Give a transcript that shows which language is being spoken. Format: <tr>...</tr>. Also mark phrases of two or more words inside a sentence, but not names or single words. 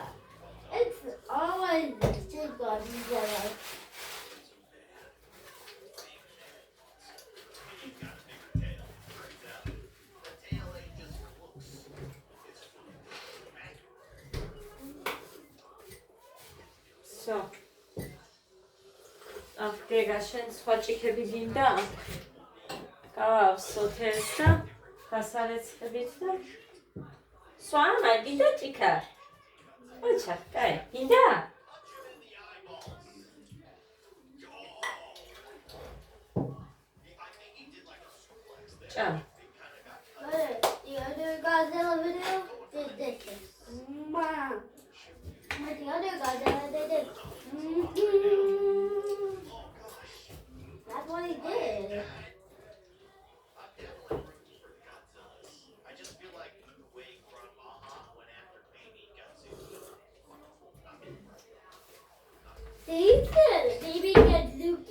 <en>It's always Shin Godzilla. So.</en> <ka>გეგა შენ სხვა ჭიქები გინდა? გავავსოთ ეს და გასარეცხებით და სხვა მაგიდა ჭიქა.</ka> <ja>お茶,</ja> <ka>კაი, გინდა? ჭამ.</ka> <en>The other Godzilla video did this. Mom. The other Godzilla did this. That's what he did. Baby gets Luki.</en>